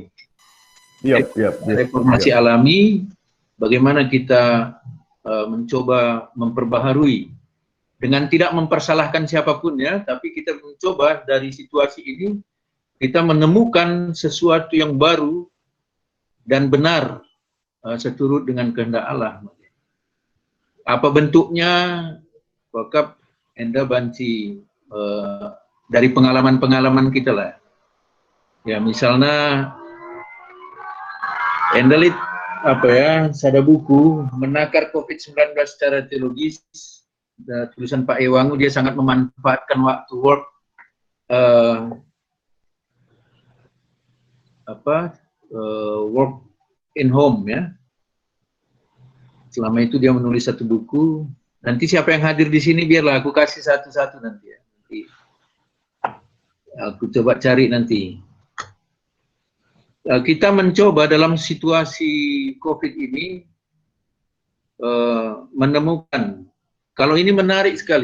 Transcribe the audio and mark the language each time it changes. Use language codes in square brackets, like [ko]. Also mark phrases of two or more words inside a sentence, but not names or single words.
[id] Reformasi alami, bagaimana kita mencoba memperbaharui dengan tidak mempersalahkan siapapun, ya, tapi kita mencoba dari situasi ini kita menemukan sesuatu yang baru dan benar seturut dengan kehendak Allah. Apa bentuknya? [btx] Wakaf enda banci [id] dari pengalaman-pengalaman kita lah. Ya, misalnya enda lihat sada buku menakar COVID-19 secara teologis, tulisan Pak Ewangu, dia sangat memanfaatkan waktu [en] work in home, [id] ya. Selama itu dia menulis satu buku. Nanti siapa yang hadir di sini biarlah aku kasih satu-satu nanti, ya. Nanti aku coba cari nanti. Kita mencoba dalam situasi COVID ini menemukan, kalau ini menarik sekali.